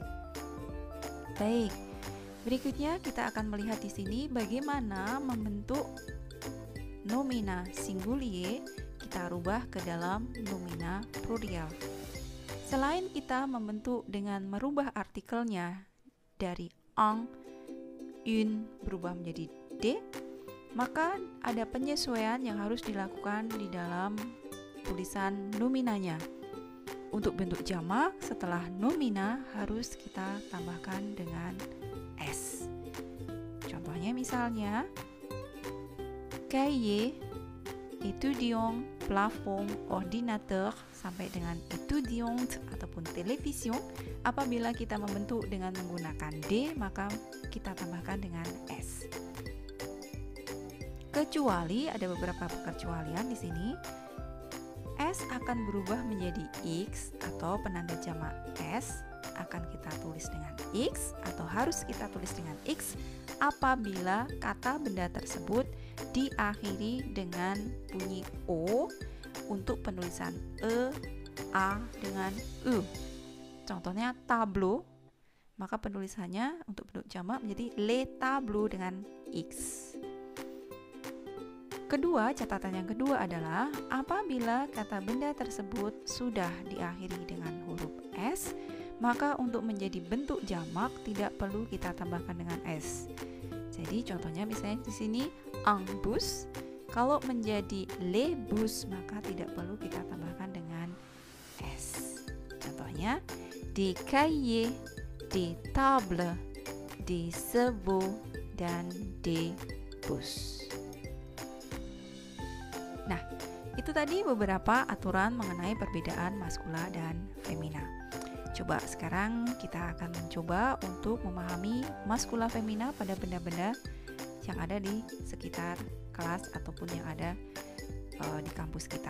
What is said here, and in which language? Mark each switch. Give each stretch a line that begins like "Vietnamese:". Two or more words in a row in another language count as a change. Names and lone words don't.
Indonesian: Baik, berikutnya kita akan melihat di sini bagaimana membentuk nomina singulier kita rubah ke dalam nomina plurial. Selain kita membentuk dengan merubah artikelnya dari
French: un, une
Indonesian: berubah menjadi de, maka ada penyesuaian yang harus dilakukan di dalam tulisan nominanya. Untuk bentuk jamak, setelah nomina harus kita tambahkan dengan s. Contohnya misalnya,
French: cahier, étudiant, plafond, ordinateur,
Indonesian: sampai dengan étudiante ataupun télévision. Apabila kita membentuk dengan menggunakan d, maka kita tambahkan dengan s. Kecuali ada beberapa pengecualian di sini. S akan berubah menjadi X atau penanda jamak S akan kita tulis dengan X atau harus kita tulis dengan X apabila kata benda tersebut diakhiri dengan bunyi O untuk penulisan E, A dengan U. Contohnya tableau, maka penulisannya untuk bentuk jamak menjadi
French: les tableaux
Indonesian: dengan X. Kedua, catatan yang kedua adalah apabila kata benda tersebut sudah diakhiri dengan huruf S, maka untuk menjadi bentuk jamak tidak perlu kita tambahkan dengan S. Jadi contohnya misalnya di sini
French: un bus,
Indonesian: kalau menjadi
French: les bus
Indonesian: maka tidak perlu kita tambahkan dengan S.
French: Contohnya des cahiers, des tables, des chevaux, dan des bus.
Indonesian: Nah, itu tadi beberapa aturan mengenai perbedaan maskula dan femina. Coba sekarang kita akan mencoba untuk memahami maskula femina pada benda-benda yang ada di sekitar kelas ataupun yang ada di kampus kita.